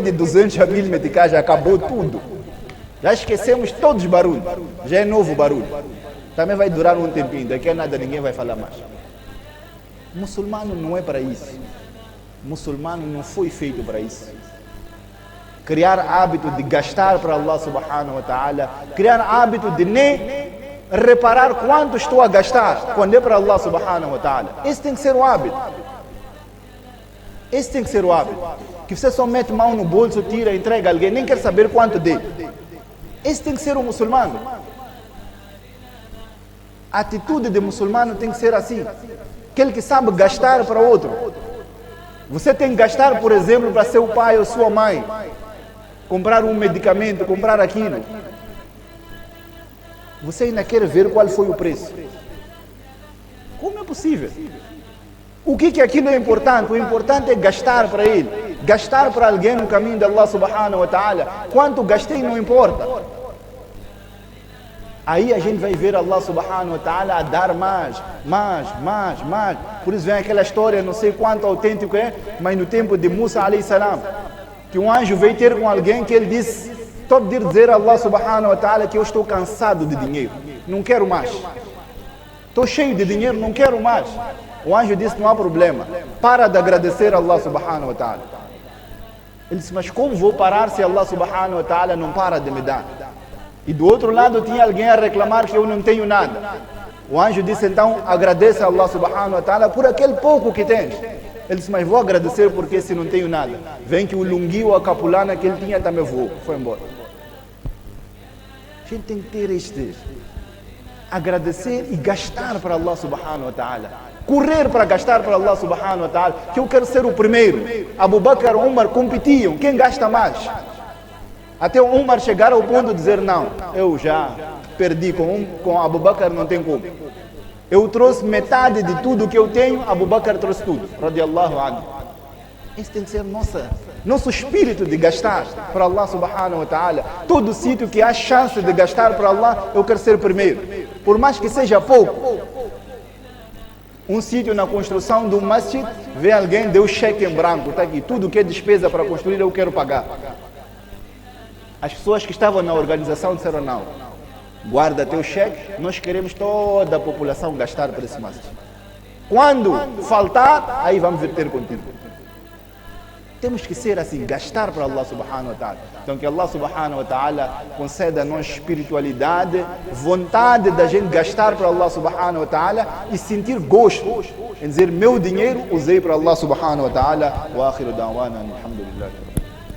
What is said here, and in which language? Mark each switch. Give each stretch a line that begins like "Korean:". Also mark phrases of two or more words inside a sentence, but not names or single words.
Portuguese: De 200 mil meticais, já acabou tudo. Já esquecemos todos os barulhos. Já é novo barulho. Também vai durar um tempinho, daqui a nada ninguém vai falar mais. Muçulmano não é para isso. Muçulmano não foi feito para isso. Criar hábito de gastar para
Arabic: الله سبحانه وتعالى,
Portuguese: criar hábito de nem reparar quanto estou a gastar quando é para
Arabic: الله سبحانه وتعالى.
Portuguese: Esse tem que ser o hábito. Esse tem que ser o hábito. Que você só mete mão no bolso, tira, entrega a alguém, nem quer saber quanto dê. Esse tem que ser o muçulmano. A atitude de muçulmano tem que ser assim. Aquele que sabe gastar para outro. Você tem que gastar, por exemplo, para seu pai ou sua mãe. Comprar um medicamento, comprar aquilo. Você ainda quer ver qual foi o preço. Como é possível? O que aquilo é importante? O importante é gastar para ele. Gastar para alguém no caminho de
Arabic: الله سبحانه وتعالى.
Portuguese: Quanto gastei não importa. Aí a gente vai ver
Arabic: الله سبحانه وتعالى
Portuguese: a dar mais. Por isso vem aquela história, não sei quanto autêntico é, mas no tempo de Musa
Arabic: عليه السلام,
Portuguese: que um anjo veio ter com alguém que ele disse, estou a dizer a
Arabic: الله سبحانه وتعالى
Portuguese: que eu estou cansado de dinheiro, não quero mais. Estou cheio de dinheiro, não quero mais. O anjo disse, não há problema, para de agradecer a
Arabic: الله سبحانه وتعالى.
Portuguese: Ele disse, mas como vou parar se
Arabic: الله سبحانه وتعالى
Portuguese: não para de me dar? E do outro lado tinha alguém a reclamar que eu não tenho nada. O anjo disse, então agradeça a
Arabic: الله سبحانه وتعالى
Portuguese: por aquele pouco que tens. Ele disse, mas vou agradecer porque se não tenho nada. Vem que o lunguio, a capulana que ele tinha também voou, foi embora. A gente tem que ter este agradecer e gastar para
Arabic: الله سبحانه وتعالى.
Portuguese: Correr para gastar para
Arabic: الله سبحانه وتعالى,
Portuguese: que eu quero ser o primeiro. Abu Bakr e Umar competiam, quem gasta mais? Até o Umar chegar ao ponto de dizer, não, eu já perdi com Abu Bakr, não tem como. Eu trouxe metade de tudo que eu tenho, Abu Bakr trouxe tudo,
Arabic: رضي الله عنه.
Portuguese: Esse tem que ser nosso espírito de gastar para
Arabic: الله سبحانه وتعالى.
Portuguese: Todo sítio que há chance de gastar para Allah, eu quero ser primeiro. Por mais que seja pouco. Um sítio na construção de um masjid, vê alguém, deu cheque em branco, está aqui, tudo que é despesa para construir eu quero pagar. As pessoas que estavam na organização disseram, não, guarda teu cheque, nós queremos toda a população gastar para esse masjid. Quando faltar, aí vamos vir ter contigo. Temos que ser assim, gastar para
Arabic: الله سبحانه وتعالى.
Portuguese: Então que
Arabic: الله سبحانه وتعالى
Portuguese: conceda a nós espiritualidade, vontade da gente gastar para
Arabic: الله سبحانه وتعالى
Portuguese: e sentir gosto em dizer, meu dinheiro usei para
Arabic: الله سبحانه وتعالى. وآخر دعوانا، الحمد لله.